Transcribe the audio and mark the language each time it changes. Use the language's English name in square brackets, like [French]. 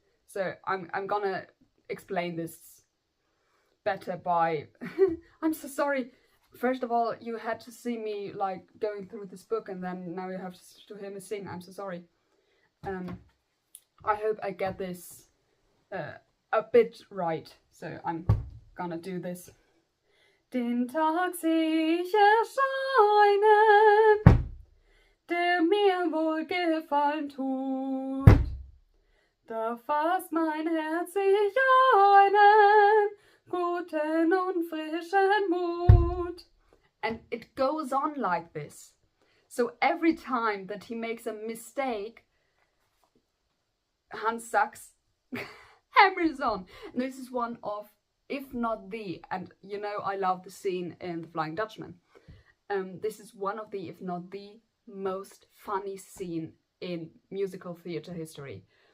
[English] So I'm gonna explain this better by I'm so sorry. First of all, you had to see me going through this book, and then now you have to hear me sing. I'm so sorry. I hope I get this a bit right. So I'm gonna do this. [German] Den Tag seh ich erscheinen, der mir wohlgefallen tut. Da fasst mein Herz sich einen guten und frischen Mut. [English] And it goes on like this. So every time that he makes a mistake, Hans Sachs hammers on. And this is one of, if not the, and you know I love the scene in The Flying Dutchman. This is one of the, if not the, most funny scene in musical theatre history.